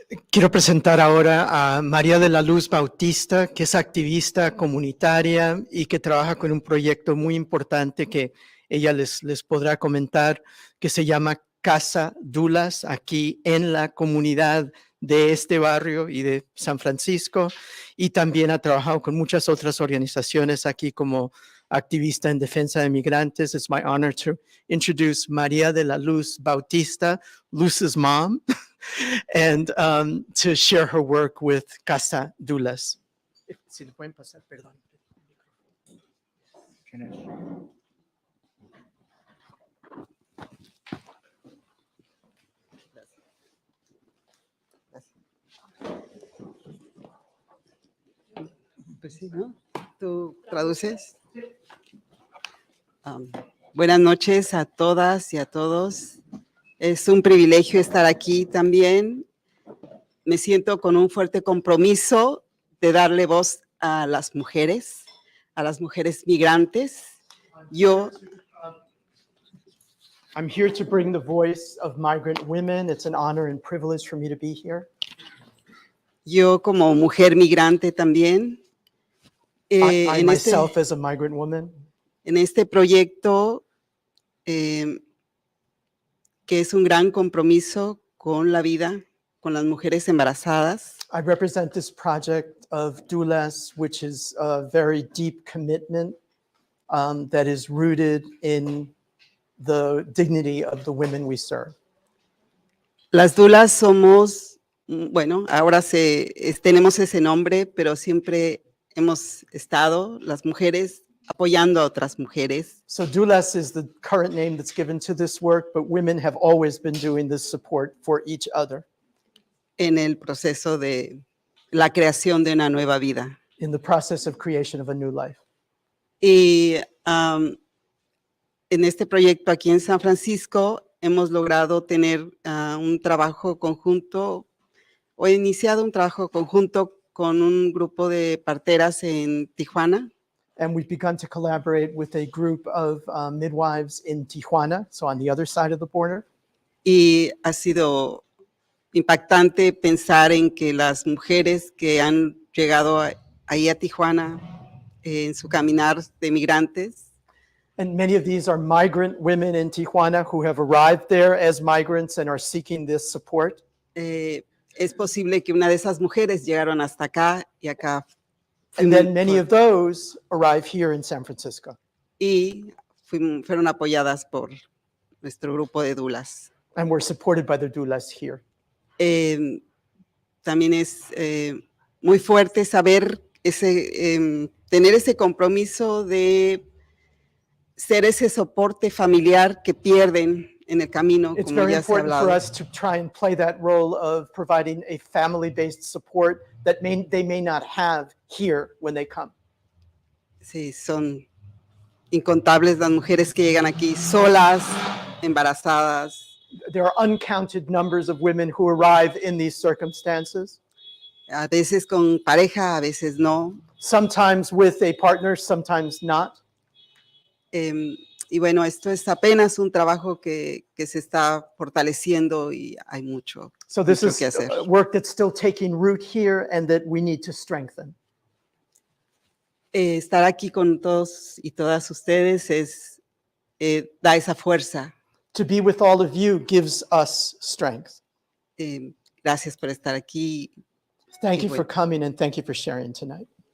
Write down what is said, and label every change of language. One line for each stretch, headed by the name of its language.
Spanish: Quiero presentar ahora a María de la Luz Bautista, que es activista comunitaria y que trabaja con un proyecto muy importante que ella les podrá comentar, que se llama Casa Dulas, aquí en la comunidad de este barrio y de San Francisco, y también ha trabajado con muchas otras organizaciones aquí como activista en defensa de migrantes.
English: It's my honor to introduce María de la Luz Bautista, Luz's mom, and to share her work with Casa Dulas.
Spanish: Si le pueden pasar, perdón. Pues sí, ¿no? ¿Tú traduces? Buenas noches a todas y a todos. Es un privilegio estar aquí también. me siento con un fuerte compromiso de darle voz a las mujeres migrantes.
English: I'm here to bring the voice of migrant women. It's an honor and privilege for me to be here.
Spanish: Yo como mujer migrante también.
English: I myself as a migrant woman.
Spanish: En este proyecto que es un gran compromiso con la vida, con las mujeres embarazadas.
English: I represent this project of doulas, which is a very deep commitment that is rooted in the dignity of the women we serve.
Spanish: Las doulas somos, bueno, ahora tenemos ese nombre, pero siempre hemos estado, las mujeres, apoyando a otras mujeres.
English: So doulas is the current name that's given to this work, but women have always been doing this support for each other.
Spanish: En el proceso de la creación de una nueva vida.
English: In the process of creation of a new life.
Spanish: Y en este proyecto aquí en San Francisco hemos logrado tener un trabajo conjunto, o he iniciado un trabajo conjunto con un grupo de parteras en Tijuana.
English: And we've begun to collaborate with a group of midwives in Tijuana, so on the other side of the border.
Spanish: Y ha sido impactante pensar en que las mujeres que han llegado ahí a Tijuana en su caminar de migrantes.
English: And many of these are migrant women in Tijuana who have arrived there as migrants and are seeking this support.
Spanish: Es posible que una de esas mujeres llegaron hasta acá y acá.
English: And then many of those arrive here in San Francisco.
Spanish: Y fueron apoyadas por nuestro grupo de doulas.
English: And were supported by the doulas here.
Spanish: También es muy fuerte saber tener ese compromiso de ser ese soporte familiar que pierden en el camino,
English: It's
Spanish: como
English: very
Spanish: ya se ha
English: important for
Spanish: hablado.
English: us to try and play that role of providing a family-based support that they may not have here when they come.
Spanish: Sí, son incontables las mujeres que llegan aquí solas, embarazadas.
English: There are uncounted numbers of women who arrive in these circumstances.
Spanish: A veces con pareja, a veces no.
English: Sometimes with a partner, sometimes not.
Spanish: Y bueno, esto es apenas un trabajo que se está fortaleciendo y hay mucho
English: So this
Spanish: que
English: is
Spanish: hacer.
English: work that's still taking root here and that we need to strengthen.
Spanish: Estar aquí con todos y todas ustedes da esa fuerza.
English: To be with all of you gives us strength.
Spanish: Gracias por estar aquí.
English: Thank you for coming and thank you for sharing tonight.